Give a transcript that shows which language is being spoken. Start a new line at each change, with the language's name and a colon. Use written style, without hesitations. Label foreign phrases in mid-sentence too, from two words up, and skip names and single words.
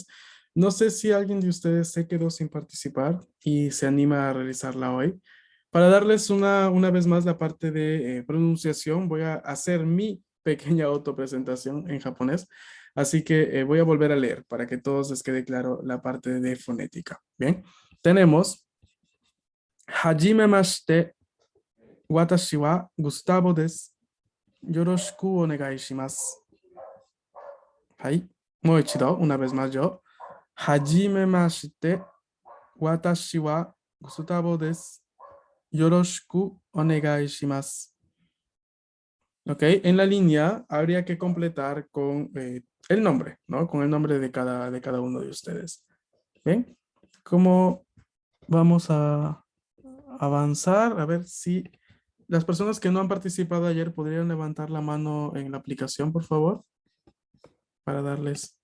Spanish: No sé si alguien de ustedes se quedó sin participar y se anima a realizarla hoy. Para darles una vez más la parte de pronunciación, voy a hacer mi pequeña autopresentación en japonés. Así que voy a volver a leer para que todos les quede claro la parte de fonética. Bien, tenemos
Japanese: はじめまして、私はグスタボです。よろしくお願いします。はい。もう一度、
Spanish: una vez más yo.
Japanese: はじめまして、私はグスタボです。よろしくお願いします。
Spanish: Ok, en la línea habría que completar con el nombre, ¿no? Con el nombre de cada uno de ustedes. Bien, ¿cómo vamos a avanzar? A ver si las personas que no han participado ayer podrían levantar la mano en la aplicación, por favor, para darles.